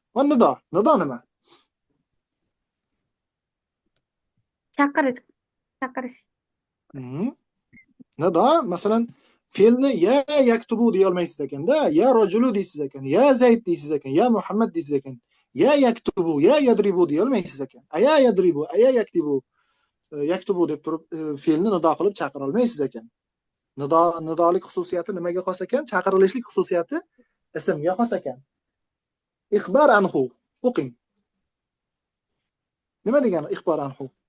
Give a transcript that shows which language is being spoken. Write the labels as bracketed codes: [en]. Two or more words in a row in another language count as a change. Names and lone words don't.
[ar] ونداء. [uz] Nido nima? Chaqirish. Nido, masalan, fe'lni [ar] يا يكتب [uz] deya olmaysiz ekanda, [ar] يا رجل [uz] deysiz ekan, [ar] يا زيد [uz] deysiz ekan, [ar] يا محمد [uz] deysiz ekan. [ar] يا يكتب، يا يضرب [uz] deya olmaysiz ekan. [ar] أيا يضرب، أيا يكتب. [uz] Yaktubu deb turib fe'lni nido qilib chaqira olmaysiz ekan. Nidolik xususiyati nimaga xos ekan? Chaqirilishlik xususiyati ismga xos ekan. [ar] إخبار عنه. [uz] O'qing. Nima degani [ar] إخبار عنه?